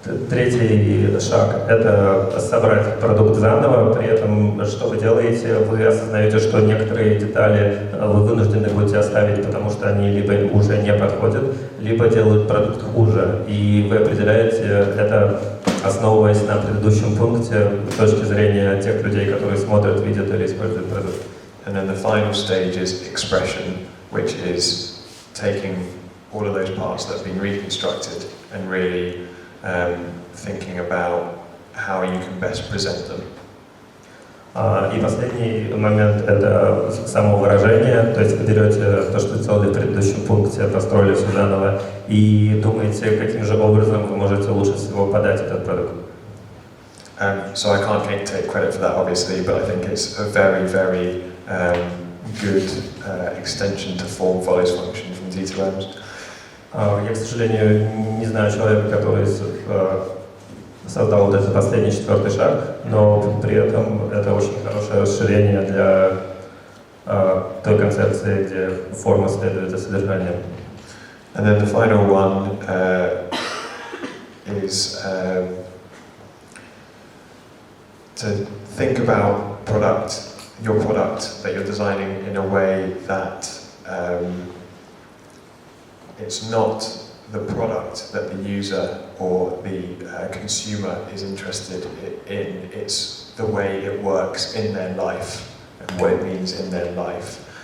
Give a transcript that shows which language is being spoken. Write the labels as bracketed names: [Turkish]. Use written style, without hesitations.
[Russian] Третий шаг – это собрать продукт заново, при этом что вы делаете, вы осознаете, что некоторые детали вы вынуждены будете оставить, потому что они либо уже не подходят, либо делают продукт хуже. И вы определяете это, основываясь на предыдущем пункте с точки зрения тех людей, которые смотрят, видят или используют продукт. [English] And then the final stage is expression, which is taking all of those parts that have been reconstructed and really thinking about how you can best present them. [Russian] И последний момент – это самовыражение, то есть вы берете то, что сделали в предыдущем пункте, построили все заново, и думаете, каким же образом вы можете лучше всего подать этот продукт. [English] So I can't take credit for that, obviously, but I think it's a very, very good extension to form follows function from D2Ms. [Russian] Я, к сожалению, не знаю человека, который создал вот этот последний четвертый шаг, но при этом это очень хорошее расширение для той концепции, где форма следует за содержанием. [English] And then the final one is to think about your product that you're designing in a way that it's not the product that the user or the consumer is interested in, it's the way it works in their life and what it means in their life.